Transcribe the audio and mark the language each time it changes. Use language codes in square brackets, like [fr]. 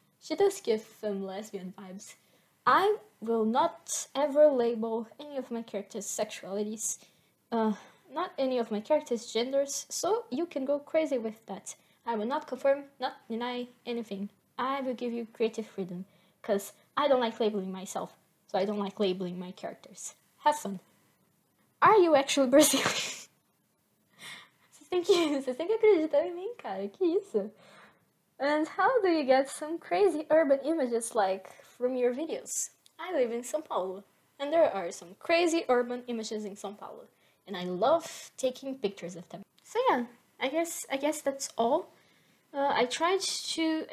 [en] She does give femme lesbian vibes. I will not ever label any of my characters' sexualities, not any of my characters' genders, so you can go crazy with that. I will not confirm, not deny anything. I will give you creative freedom, because I don't like labeling myself, so I don't like labeling my characters. Have fun. Are you actually Brazilian? [pt] Você tem que acreditar em mim, cara, que isso? [en] And how do you get some crazy urban images like from your videos? I live in São Paulo, and there are some crazy urban images in São Paulo, and I love taking pictures of them. So yeah, I guess that's all. I tried to.